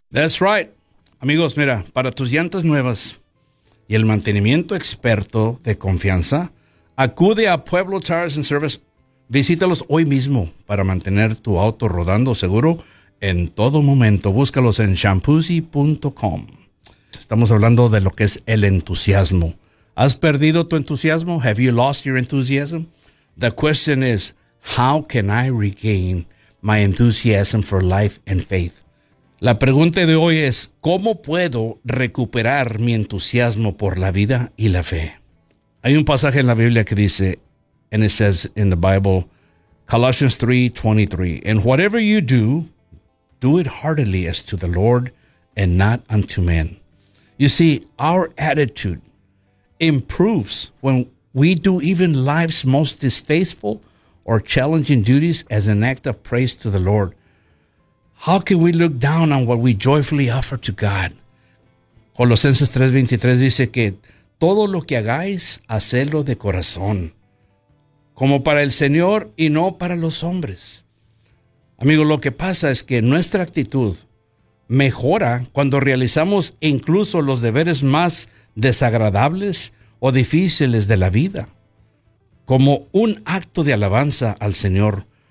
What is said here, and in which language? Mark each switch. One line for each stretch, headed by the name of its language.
English: That's right.
Spanish: Amigos, mira, para tus llantas nuevas y el mantenimiento experto de confianza, acude a Pueblo Tires and Service. Visítalos hoy mismo para mantener tu auto rodando seguro en todo momento. Búscalos en shampoozy.com. Estamos hablando de lo que es el entusiasmo. ¿Has perdido tu entusiasmo?
English: Have you lost your enthusiasm? The question is, how can I regain my enthusiasm for life and faith?
Spanish: La pregunta de hoy es, ¿cómo puedo recuperar mi entusiasmo por la vida y la fe? Hay un pasaje en la Biblia que dice,
English: and it says in the Bible, Colossians 3:23, and whatever you do, do it heartily as to the Lord and not unto men. You see, our attitude improves when we do even life's most distasteful or challenging duties as an act of praise to the Lord. How can we look down on what we joyfully offer to God?
Spanish: Colosenses 3:23 dice que todo lo que hagáis, hacedlo de corazón, como para el Señor y no para los hombres. Amigo, lo que pasa es que nuestra actitud mejora cuando realizamos incluso los deberes más desagradables o difíciles de la vida, como un acto de alabanza al Señor.